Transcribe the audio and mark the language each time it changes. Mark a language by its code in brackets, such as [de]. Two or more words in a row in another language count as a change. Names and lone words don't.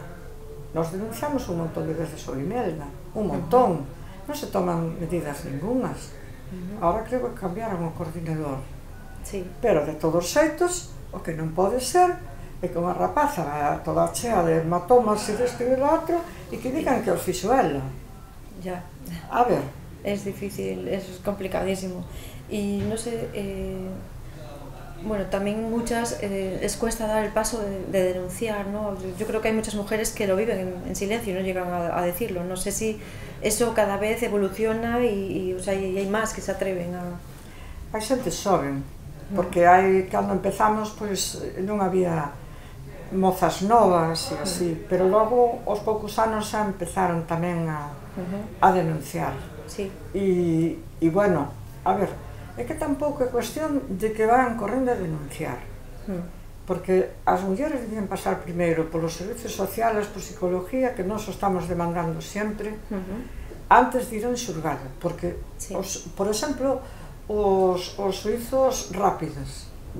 [gl] Nos denunciamos un montón de veces o Imelga, un montón, non se toman medidas ningunas. Ahora creo que cambiaron o coordinador. Pero de todos os xeitos, o que non pode ser é que unha rapaza toda chea de hematomas e deste e do outro e que digan que os fixo ela. [es] Ya. A ver. Es difícil, es complicadísimo. Y no sé, bueno, también muchas les cuesta dar el paso de denunciar, ¿no? Yo creo que hay muchas mujeres que lo viven en silencio y no llegan a decirlo. No sé si eso cada vez evoluciona y hay más que se atreven a... [gl] Hai xente xoven, porque cando empezamos, pois non había mozas novas e así, pero logo aos poucos anos xa empezaron tamén a denunciar. E bueno, a ver, é que tampouco é cuestión de que van correndo a denunciar, porque as mulleres debían pasar primeiro polos [es] servicios sociales, [gl] por psicología, que nós estamos demandando sempre, antes de ir a un xulgado, porque, por exemplo, os xuizos rápidos.